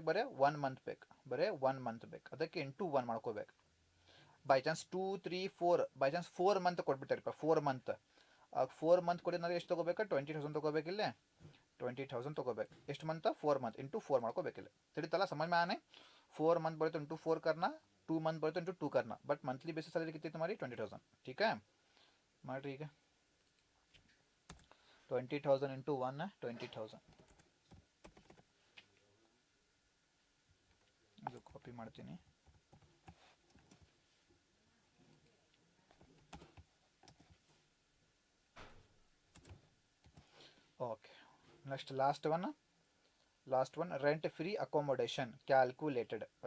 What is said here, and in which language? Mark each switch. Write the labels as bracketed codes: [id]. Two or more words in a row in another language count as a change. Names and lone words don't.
[kn] ಬರೀ 1 ಮಂತ್ ಬೇಕು. ಅದಕ್ಕೆ ಇಂಟು 1 ಮಾಡ್ಕೋಬೇಕು. [en] by chance [kn] 2, 3, 4 [en] by chance [kn] 4 ಮಂತ್ ಕೊಟ್ಬಿಟ್ಟಾರಪ್ಪ. 4 ಮಂತ್ 4 ಮಂತ್ ಕೊಡಿದ್ರೆ ಎಷ್ಟು ತೊಗೋಬೇಕು? 20,000 ತೊಗೋಬೇಕಿಲ್ಲ? 20,000 ತೊಗೋಬೇಕು. ಎಷ್ಟು ಮಂತ್? 4 ಮಂತ್. ಇಂಟು 4 ಮಾಡ್ಕೋಬೇಕಿಲ್ಲ. ತಿಳಿತಲ್ಲ? [hi] समझ में आने? [kn] 4 ಮಂತ್ ಬರುತ್ತೆ [hi] इंटू 4 करना, [kn] 2 ಮಂತ್ ಬರುತ್ತೆ [hi] इंटू 2 करना. [en] but monthly basis salary कितनी तुम्हारी? [hi] 20,000. ठीक है [kn] ಮಾಡಿ. ಈಗ [hi] 20,000 इंटू 1 20,000. [kn] ಇದು ಕಾಪಿ ಮಾಡ್ತೀನಿ. [en] okay next last one rent free accommodation calculated.